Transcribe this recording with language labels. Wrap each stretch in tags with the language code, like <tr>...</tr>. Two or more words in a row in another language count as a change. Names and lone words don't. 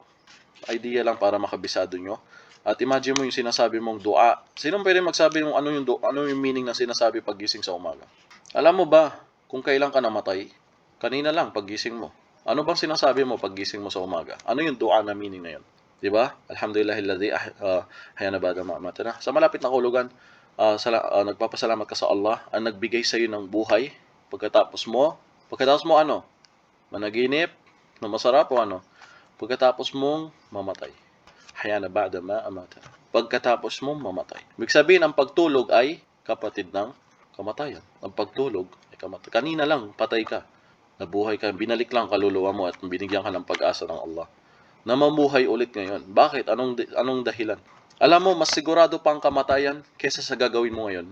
<tl>Idea lang para makabisado nyo. At imagine mo yung sinasabi mong dua. Sinong pwede magsabi mo ano yung meaning na sinasabi paggising sa umaga? Alam mo ba, kung kailan ka namatay? Kanina lang, paggising mo. Ano bang sinasabi mo paggising mo sa umaga? Ano yung dua na meaning na yun? Diba?</tl> <ar>الحمد لله الذي أحيانا بعد ما أماتنا.</ar> <tl>Sa malapit na kahulugan, nagpapasalamat ka sa Allah ang nagbigay sa iyo ng buhay pagkatapos mo ano? Managinip na masarap o ano? Pagkatapos mong mamatay.</tl> <ar>أحيانا بعد ما أمات.</ar> <tl>Pagkatapos mo mamatay. Ibig sabihin, ang pagtulog ay kapatid ng kamatayan. Ang pagtulog ay kamatayan. Kanina lang, patay ka. Nabuhay ka. Binalik lang kaluluwa mo at binigyan ka ng pag-asa ng Allah. Na mamuhay ulit ngayon. Bakit? Anong dahilan? Alam mo, mas sigurado pa ang kamatayan kaysa sa gagawin mo ngayon.</tl>